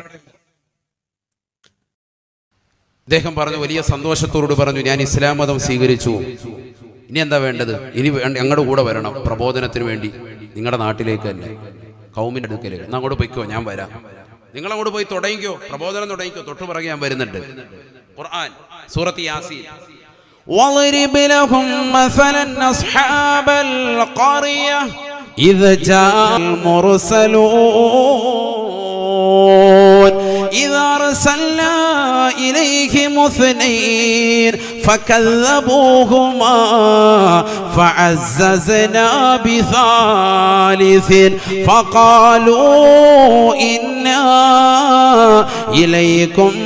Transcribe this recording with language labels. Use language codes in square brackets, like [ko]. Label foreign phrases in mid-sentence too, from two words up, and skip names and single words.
[ml] അദ്ദേഹം പറഞ്ഞു, വലിയ സന്തോഷത്തോട് പറഞ്ഞു, ഞാൻ ഇസ്ലാം മതം സ്വീകരിച്ചു. ഇനി എന്താ വേണ്ടത്? ഇനി ഞങ്ങളുടെ കൂടെ വരണം പ്രബോധനത്തിന് വേണ്ടി. നിങ്ങളുടെ നാട്ടിലേക്ക് തന്നെ, കൗമിന്റെ അടുക്കലേക്ക്. എന്നാ അങ്ങോട്ട് പോയിക്കോ, ഞാൻ വരാം. നിങ്ങൾ അങ്ങോട്ട് പോയി തുടങ്ങിക്കോ, പ്രബോധനം തുടങ്ങിക്കോ. തൊട്ടു പുറകെ ഞാൻ വരുന്നുണ്ട്. ഖുർആൻ സൂറത്ത് യാസീൻ. [ar] وَاضْرِبْ لَهُمْ مَثَلًا أَصْحَابَ الْقَرْيَةِ إِذْ جَاءَ الْمُرْسَلُونَ إِذْ أَرْسَلْنَا إِلَيْهِمُ اثْنَيْنِ فَكَذَّبُوهُمَا فَعَزَّزْنَا بِثَالِثٍ فَقَالُوا إِنَّا إِلَيْكُمْ